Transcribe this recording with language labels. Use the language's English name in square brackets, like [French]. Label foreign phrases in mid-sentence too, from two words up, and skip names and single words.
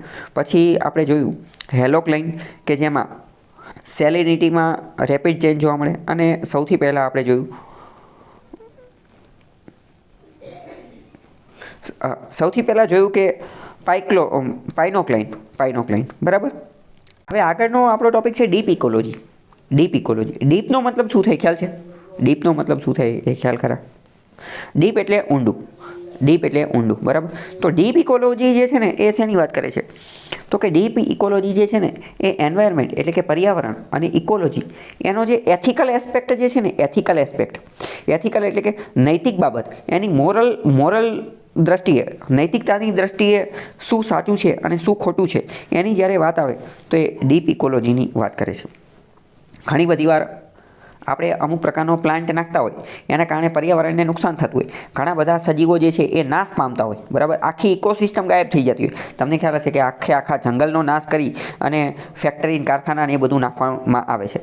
[Gujarati] પછી આપણે જોયું હેલોક્લાઇન કે જેમાં સેલિનિટીમાં [English] rapid change [Gujarati] જોવા મળે। અને સૌથી પહેલા આપણે જોયું સૌથી પહેલા જોયું કે પાઇક્નોક્લાઇન। બરાબર, હવે આગળનો આપણો ટોપિક છે [English] deep ecology. deep ecology, [Gujarati] ડીપનો મતલબ શું થાય ખ્યાલ છે? ડીપનો મતલબ શું થાય એ ખ્યાલ ખરા? ડીપ એટલે ઊંડું। ડીપ એટલે ઊંડું। બરાબર, તો [English] deep ecology [Gujarati] જે છે ને એ શેની વાત કરે છે તો કે [English] deep ecology [Gujarati] જે છે ને એ એનવાયરમેન્ટ એટલે કે પર્યાવરણ અને ઇકોલોજી એનો જે [English] ethical aspect [Gujarati] જે છે ને [English] ethical aspect, [Gujarati] એથિકલ એટલે કે નૈતિક બાબત, એની મોરલ દૃષ્ટિએ, નૈતિકતાની દૃષ્ટિએ શું સાચું છે અને શું ખોટું છે એની જ્યારે વાત આવે તો એ ડીપ ઇકોલોજીની વાત કરે છે। ઘણી બધી વાર આપણે અમુક પ્રકારનો પ્લાન્ટ નાખતા હોય એના કારણે પર્યાવરણને નુકસાન થતું હોય। ઘણા બધા સજીવો જે છે એ નાશ પામતા હોય। બરાબર, આખી ઇકોસિસ્ટમ ગાયબ થઈ જતી હોય। તમને ખ્યાલ હશે કે આખા જંગલનો નાશ કરી અને ફેક્ટરી કારખાના ને એ બધું નાખવામાં આવે છે।